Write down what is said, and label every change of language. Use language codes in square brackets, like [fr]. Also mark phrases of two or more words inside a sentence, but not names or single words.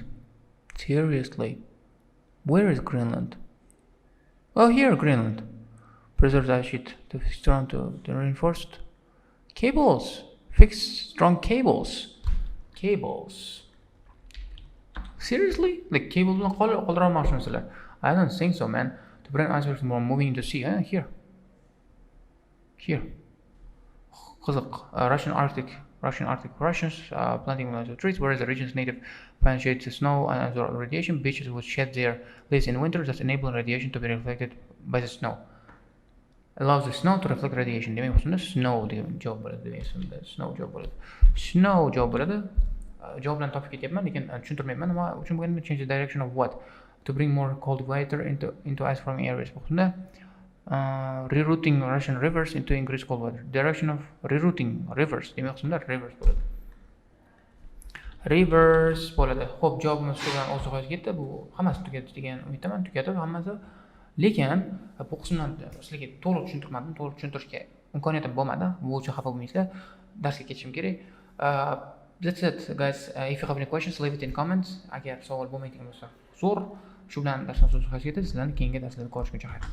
[en] Seriously. Where is Greenland? Oh, here, Greenland. Preserved ice sheet to fix strong to reinforced cables. Fix strong cables. Seriously? Like cable [uz] bilan qoldirolmoqchimisizlar? [en] I don't think so, man. To prevent icebergs from moving into sea. Here. Qiziq. Russians planting trees, whereas the region's native plant shades snow and absorb radiation. Beaches would shed their leaves in winter, thus enabling radiation to be reflected by the snow. Allows the snow to reflect radiation. [uz] Demek bo'lsa snow degan javob bo'ladi. Snow javob bo'ladi. Javoblarni topib ketyapman, lekin tushuntirmayapman. Nima uchun bo'lganini [en] change the direction of what? To bring more cold water into ice forming areas. [uz] Bu qismda [en] rerouting Russian rivers into increased cold water. Direction of rerouting rivers. [uz] Demak qismda rivers bo'ladi. Xo'p, javobimiz shu bilan o'z nihoyasiga yetdi. Bu hammasi tugadi degan umiddaman. Tugadi hammasi. Lekin bu qismdan sizlarga to'liq tushuntirmadim. To'liq tushuntirishga imkoniyatim bo'lmadi. Bu uchun xafa bo'lmaysizlar. Darsga ketishim kerak. [en] That's it, guys. If you have any questions, leave it in comments. [uz] Agar savol bo'lmaydigan bo'lsa, shu bilan darsimiz o'z nihoyasiga yetdi. Sizlarni keyingi darslarda ko'rishguncha xayr.